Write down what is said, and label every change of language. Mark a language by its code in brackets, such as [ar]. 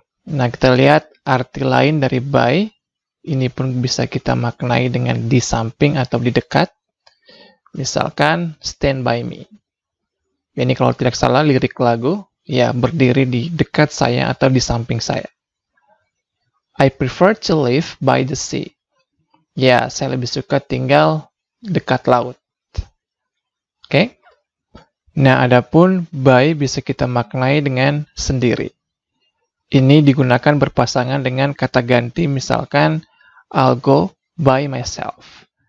[id] Nah, kita lihat arti lain dari by. Ini pun bisa kita maknai dengan di samping atau di dekat. Misalkan, [en] stand by me. [id] Ini kalau tidak salah lirik lagu, ya, berdiri di dekat saya atau di samping saya. [en] I prefer to live by the sea. [id] Ya, saya lebih suka tinggal dekat laut. Oke? Nah, adapun by bisa kita maknai dengan sendiri. Ini digunakan berpasangan dengan kata ganti, misalkan, [en] I'll go by myself.